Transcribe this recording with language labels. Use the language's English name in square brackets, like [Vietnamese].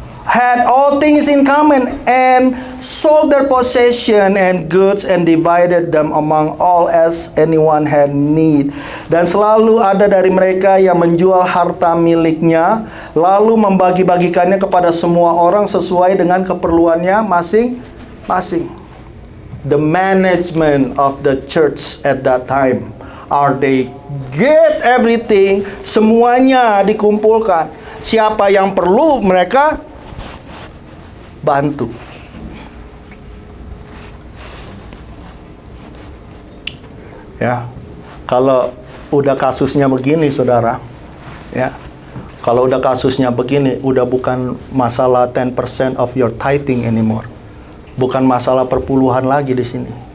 [English] Had all things in common and sold their possession and goods and divided them among all as anyone had need. [Indonesian] Dan selalu ada dari mereka yang menjual harta miliknya, lalu membagi-bagikannya kepada semua orang sesuai dengan keperluannya masing-masing. [English] The management of the church at that time are they get everything, [Indonesian] semuanya dikumpulkan. siapa yang perlu mereka bantu. Ya, kalau udah kasusnya begini, saudara, ya, kalau udah kasusnya begini, udah bukan masalah [English] 10% of your tithing anymore, [Indonesian] bukan masalah perpuluhan lagi di sini.